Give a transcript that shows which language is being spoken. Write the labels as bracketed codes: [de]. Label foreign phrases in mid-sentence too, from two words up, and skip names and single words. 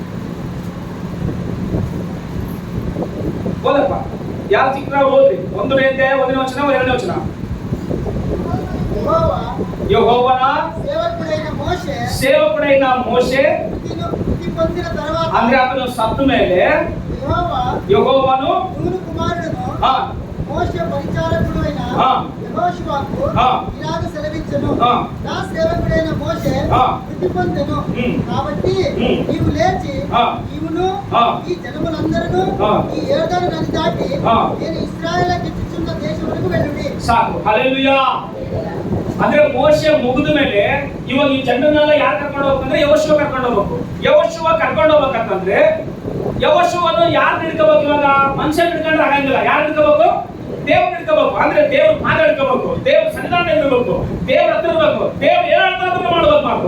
[kn] ಓದಪ್ಪ, ಯಾರು ಚಿಕ್ಕರಾವ್ ಓದ್ರಿ. 1ನೇ ಅಧ್ಯಾಯ 1ನೇ ವಚನ 2ನೇ ವಚನ. ಯೆಹೋವನ ಸೇವಕುಡೈನ ಮೋಶೆ ಅಂದ್ರೆ ಅವನು ಸತ್ತ ಮೇಲೆ ಯೆಹೋವನು [te] మోషే పరిచారకుడైన యెహోషువకు ఇలాగ సెలవిచ్చెను, నా సేవకుడైన మోషే మృతి పొందెను. కాబట్టి నీవు లేచి నీవును ఈ జనములందరూ ఈ యోర్దాను నది దాటి నేను ఇశ్రాయేలుకి ఇచ్చుచున్న దేశమునకు వెళ్ళుడి. [kn] ಸಾಕು. ಹಲ್ಲೆಲೂಯಾ. ಅಂದ್ರೆ ಮೋಶೆ ಮುಗಿದ ಮೇಲೆ ಇವಾಗ ಈ ಜನರನ್ನೆಲ್ಲ ಯಾರು ಕರ್ಕೊಂಡು ಹೋಗ್ಬೇಕಂದ್ರೆ ಯೆಹೋಶುವ ಕರ್ಕೊಂಡು ಹೋಗ್ಬೇಕು. ಯೆಹೋಶುವ ಕರ್ಕೊಂಡು ಹೋಗ್ಬೇಕಂತಂದ್ರೆ ಯೆಹೋಶುವನು ಯಾರು ಹಿಡ್ಕೋಬೇಕು? ಇವಾಗ ಮನುಷ್ಯ ಹಿಡ್ಕೊಂಡ್ರೆ ಆಗಂಗಿಲ್ಲ. ಯಾರು ಹಿಡ್ಕೋಬೇಕು? ದೇವ್ರ ಹಿಡ್ಕೋಬೇಕು, ಅಂದ್ರೆ ದೇವ್ರ ಪಾದ ಹಿಡ್ಕೋಬೇಕು, ದೇವ್ರ ಸನ್ನಿಧಾನ ಇರಬೇಕು, ದೇವ್ರ ಹತ್ರ ಇರ್ಬೇಕು, ದೇವ್ರ ಏನ್ ಹೇಳ್ತಾರೆ ಅದನ್ನ ಮಾಡ್ಬೇಕು ಮಾತು.